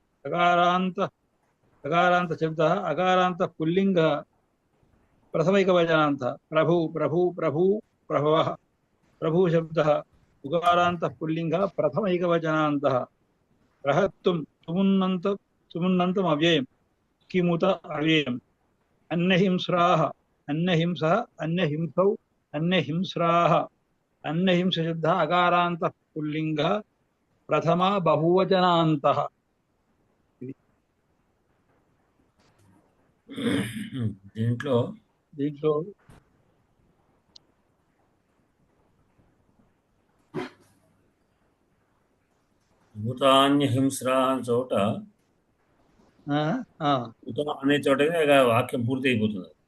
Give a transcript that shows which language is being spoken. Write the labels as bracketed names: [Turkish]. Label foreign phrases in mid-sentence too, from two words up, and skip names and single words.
[Sanskrit] अकारान्तशब्दः अकारान्तः पुल्लिङ्गः प्रथमैकवचनान्तः प्रभु प्रभु प्रभु प्रभवः प्रभुशब्दः उकारान्तः पुल्लिङ्गः प्रथमैकवचनान्तः रहत्तुं सुमुन्नन्तम् अव्ययम् किमुत अव्ययम् अन्यहिंस्राः अन्यहिंसः अन्यहिंसौ अन्यहिंस्राः अन्यहिंसशब्दः अकारान्तः पुल्लिङ्गः प्रथमा बहुवचनान्तः [Telugu] దీంట్లో దీంట్లో భూతాన్యహింస్రా అనే చోట భూత అనే చోటనే వాక్యం పూర్తి అయిపోతుంది.